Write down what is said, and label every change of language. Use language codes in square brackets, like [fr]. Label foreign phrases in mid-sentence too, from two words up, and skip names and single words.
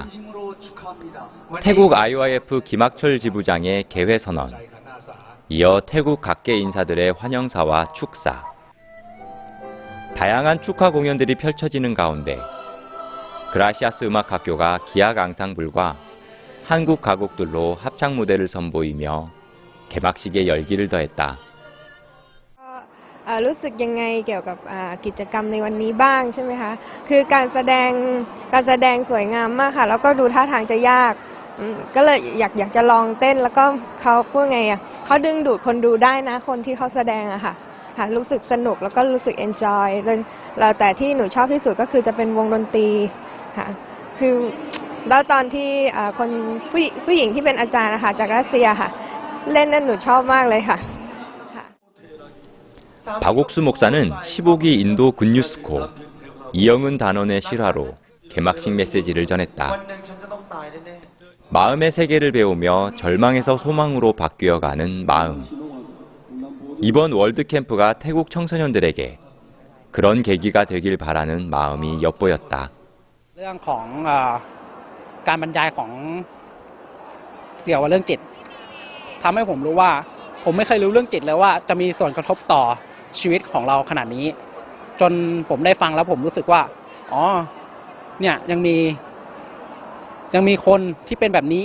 [ko] 태국 IYF 김학철 지부장의 개회 선언, 이어 태국 각계 인사들의 환영사와 축사, 다양한 축하 공연들이 펼쳐지는 가운데 그라시아스 음악학교가 기악 앙상블과 한국 가곡들로 합창 무대를 선보이며 개막식의 열기를 더했다. [th] รู้สึกยังไงเกี่ยวกับกิจกรรมในวันนี้บ้างใช่ไหมคะคือการแสดงสวยงามมากค่ะแล้วก็ดูท่าทางจะยากก็เลยอยากจะลองเต้นแล้วก็เขาพูดไงเขาดึงดูดคนดูได้นะคนที่เขาแสดงอะค่ะรู้สึกสนุกแล้วก็รู้สึก enjoy แล้วแต่ที่หนูชอบที่สุดก็คือจะเป็นวงดนตรีค่ะคือแล้วตอนที่คนผู้หญิงที่เป็นอาจารย์นะคะจากรัสเซียค่ะเล่นนั่นหนูชอบมากเลยค่ะ [ko] 박옥수 목사는 15기 인도 굿뉴스코 이영은 단원의 실화로 개막식 메시지를 전했다. 마음의 세계를 배우며 절망에서 소망으로 바뀌어가는 마음. 이번 월드캠프가 태국 청소년들에게 그런 계기가 되길 바라는 마음이 엿보였다. [th] เรื่องของการบรรยายของเกี่ยวกับเรื่องจิตทำให้ผมรู้ว่าผมไม่เคยรู้เรื่องจิตเลยว่าจะมีส่วนกระทบต่อชีวิตของเรา ขนาดนี้จนผมได้ฟังแล้วผมรู้สึกว่าอ๋อเนี่ยยังมีคนที่เป็นแบบนี้